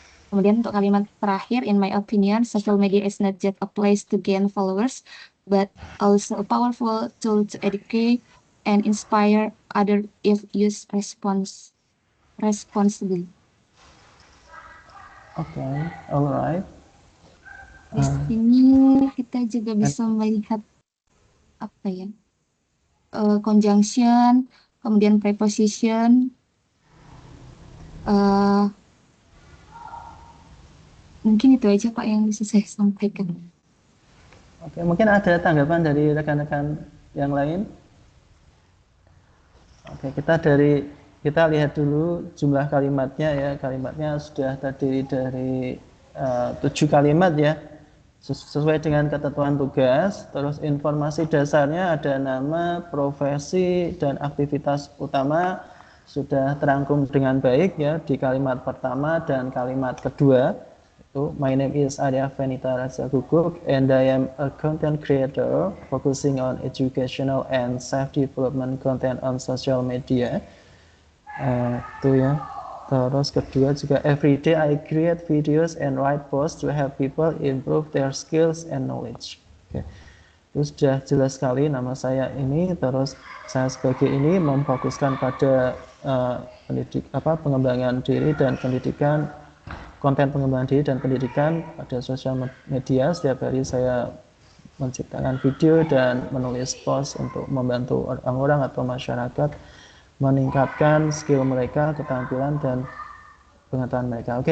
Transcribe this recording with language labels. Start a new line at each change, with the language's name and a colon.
Indonesian: Kemudian untuk kalimat terakhir,
English: in my opinion, social media is not just a place to gain followers, but also a powerful tool to educate and inspire others if used responsibly. Okay, alright.
Indonesian: Di sini kita juga bisa melihat apa ya, conjunction, kemudian preposition. Mungkin itu aja Pak yang bisa saya sampaikan. Oke, mungkin ada tanggapan dari rekan-rekan yang lain. Oke, kita lihat dulu jumlah kalimatnya ya. Kalimatnya sudah terdiri dari 7 kalimat ya, sesuai dengan ketentuan tugas. Terus informasi dasarnya ada nama, profesi, dan aktivitas utama sudah terangkum dengan baik ya di kalimat pertama dan kalimat kedua.
English: Itu, my name is Arya Fenita Raja Guguk and I am a content creator focusing on educational and self-development content on social media.
Indonesian: Itu ya. Terus kedua juga,
English: every day I create videos and write posts to help people improve their skills and knowledge.
Indonesian: Oke. Itu sudah jelas sekali nama saya ini. Terus saya sebagai ini memfokuskan pada pengembangan diri dan pendidikan, konten pengembangan diri dan pendidikan pada sosial media. Setiap hari saya menciptakan video dan menulis post untuk membantu orang-orang atau masyarakat meningkatkan skill mereka, keterampilan dan pengetahuan mereka.